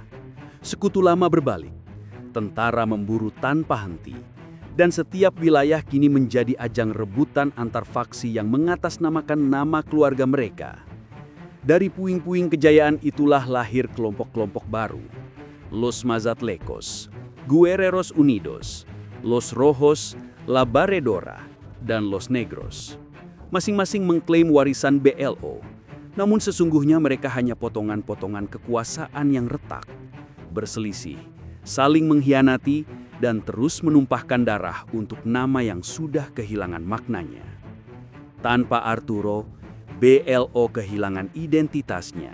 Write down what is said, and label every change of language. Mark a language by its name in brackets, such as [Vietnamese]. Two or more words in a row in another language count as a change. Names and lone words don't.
[Indonesian] Sekutu lama berbalik. Tentara memburu tanpa henti, dan setiap wilayah kini menjadi ajang rebutan antar faksi yang mengatasnamakan nama keluarga mereka. Dari puing-puing kejayaan itulah lahir kelompok-kelompok baru. Los Mazatlecos, Guerreros Unidos, Los Rojos, La Barredora, dan Los Negros. Masing-masing mengklaim warisan BLO, namun sesungguhnya mereka hanya potongan-potongan kekuasaan yang retak, berselisih, saling mengkhianati, dan terus menumpahkan darah untuk nama yang sudah kehilangan maknanya. Tanpa Arturo, BLO kehilangan identitasnya.